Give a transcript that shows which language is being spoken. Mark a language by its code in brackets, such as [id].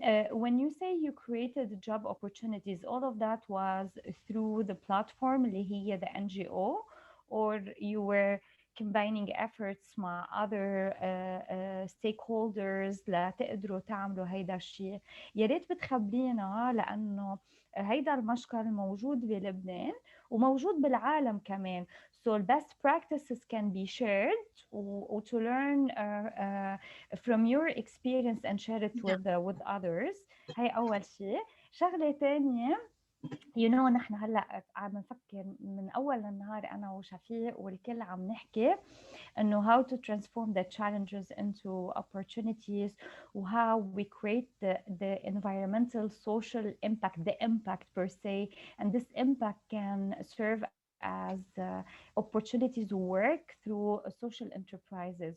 [en] When you say you created job opportunities, all of that was through the platform [ar] اللي هي [en] the NGO, or you were combining efforts [ar] مع [en] other stakeholders [ar] لتقدروا تعملوا هيدا الشيء. يا ريت بتخبرينا لأنه هيدا المشكل موجود بلبنان وموجود بالعالم كمان. [en] So best practices can be shared or to learn from your experience and share it with others. [ar] هاي أول شيء. شغلة تانية [en] you know [ar] نحن هلا عم نفكر من اول النهار انا وشفيق والكل عم نحكي انه [en] how to transform the challenges into opportunities و how we create the environmental social impact, the impact per se, and this impact can serve as opportunities to work through social enterprises.